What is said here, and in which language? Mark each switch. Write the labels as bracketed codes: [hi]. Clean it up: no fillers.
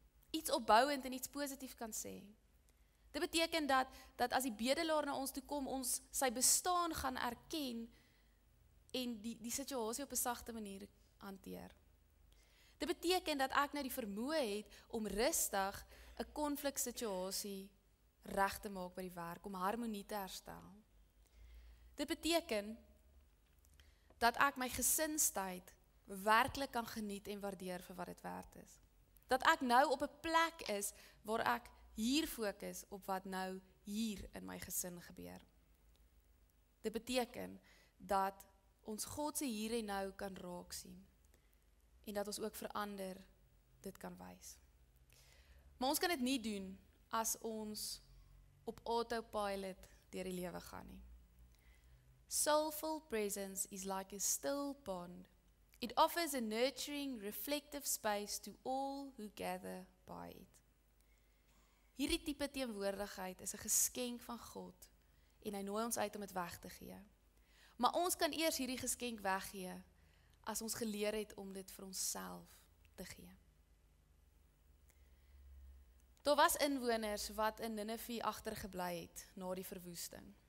[af] Iets opbouend en iets positief kan sê. Dit beteken dat as die bedelaar na ons toe kom, ons sy bestaan gaan erken en die situasie op 'n sagte manier hanteer. Dit beteken dat ek nou die vermoë het om rustig 'n konfliksituasie reg te maak by die werk, om harmonie te herstel. Dit beteken dat ek my gesinstyd werklik kan geniet en waardeer vir wat dit werd is. Dat ek nou op 'n plek is waar ek hier fokus op wat nou hier in my gesin gebeur. Dit beteken dat ons God se hier en nou kan raak sien en dat ons ook verander dit kan wys. Maar ons kan dit nie doen as ons op autopilot deur die lewe gaan nie. [en] Soulful presence is like a still pond. It offers a nurturing, reflective space to all who gather by it. [af] Hierdie tipe teenwoordigheid is 'n geskenk van God en hy nooi ons uit om dit weg te gee. Maar ons kan eers hierdie geskenk weggee as ons geleer het om dit vir onsself te gee. Daar was inwoners wat in Ninive agtergebly het na die verwoesting.